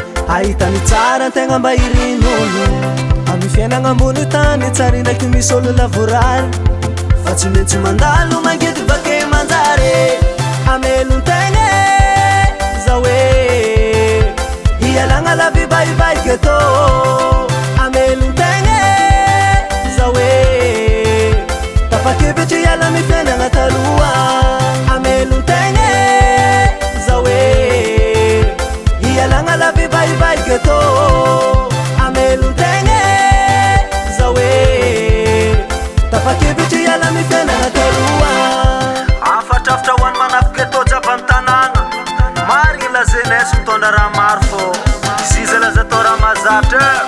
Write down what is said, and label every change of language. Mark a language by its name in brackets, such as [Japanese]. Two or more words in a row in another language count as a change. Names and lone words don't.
[Malagasy] Ahita ny tsara antegna mba irin'olo. Amy fiainana ambony tany, tsara ndraiky misy olo lavorary. Fa tsy maintsy mandalo mangidy, vaky manjary. Amelon-tegna, za hoe. Ialagna [French] la vie, [English] bye bye, ghetto. [Malagasy] Amelon-tegna, za hoe. Tapa-kevitry, iala, amy fiainana taloha. Amelon-tegna, za hoe. Ialagna [French] la vie, [English] bye bye, ghetto. [Malagasy] Amelon-tegna, za hoe. Tapa-kevitry, iala, amy fiainana taloha. Afatrafatra ho an'ny manafika, atao jiaby amin'ny tanàna. Marigny [French] la jeunesse [Malagasy] mitondra raha maro fô. Izy izy laza atao raha mahazatra.